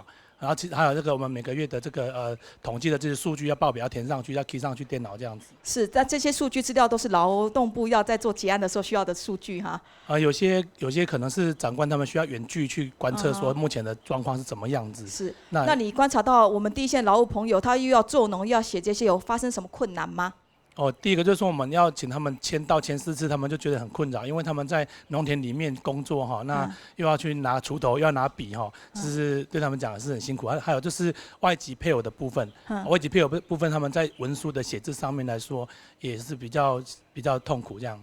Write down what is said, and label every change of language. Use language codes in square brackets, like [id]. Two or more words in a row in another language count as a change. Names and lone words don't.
[zh] 然後還有這個我們每個月的這個統計的這些數據要報表要填上去，要 key 上去電腦這樣子。是，但這些數據資料都是勞動部要在做結案的時候需要的數據哈。有些可能是長官他們需要遠距去觀測，說目前的狀況是怎麼樣子。是。那你觀察到我們第一線勞務朋友，他又要做農又要寫這些，有發生什麼困難嗎？第一个就是说我们要请他们签4次，他们就觉得很困扰，因为他们在农田里面工作哈，那又要去拿锄头，又要拿笔哈，就是对他们讲是很辛苦。还有就是外籍配偶的部分，外籍配偶部分他们在文书的写字上面来说也是比较痛苦这样。